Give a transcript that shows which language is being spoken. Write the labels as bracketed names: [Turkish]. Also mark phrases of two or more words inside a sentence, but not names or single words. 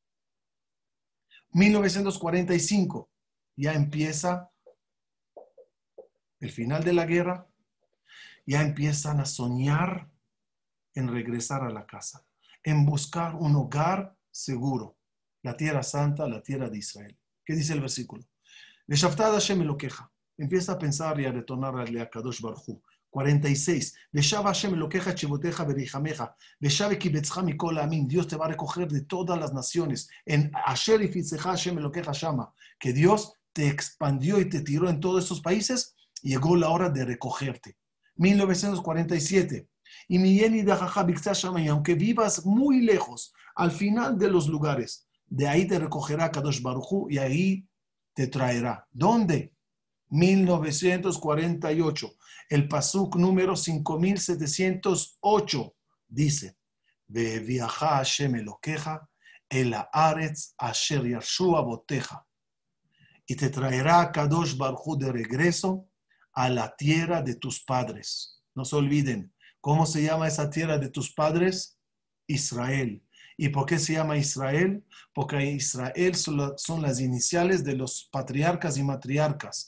[Spanish] 1945, ya empieza el final de la guerra, ya empiezan a soñar en regresar a la casa, en buscar un hogar seguro, la tierra santa, la tierra de Israel. ¿Qué dice el versículo? [Hebrew] ושבת עד השם אלקיך. [Spanish] Empieza a pensar y a retornarle a [Hebrew] הקדוש ברוך הוא. [Spanish] 46. [Hebrew] ושב השם אלקיך את שבותך ורחמך. ושב וקבצך מכל העמים. [Spanish] Dios te va a recoger de todas las naciones. [Hebrew] אשר הפיצך השם אלקיך שמה. [Spanish] Que Dios te expandió y te tiró en todos esos países. Llegó la hora de recogerte. 1947. Y [Hebrew] אם יהיה נדחך בקצה השמים. [Spanish] Y aunque vivas muy lejos, al final de los lugares, de ahí te recogerá [Hebrew] הקדוש ברוך הוא [Spanish] y ahí te traerá. ¿Dónde? 1948. El pasuk número 5708 dice: [Hebrew] והביאך השם אלקיך אל הארץ אשר ירשו אבותיך. [Spanish] Y te traerá [Hebrew] הקדוש ברוך הוא [Spanish] de regreso a la tierra de tus padres. No se olviden, ¿cómo se llama esa tierra de tus padres? Israel. ¿Y por qué se llama Israel? Porque Israel son las iniciales de los patriarcas y matriarcas.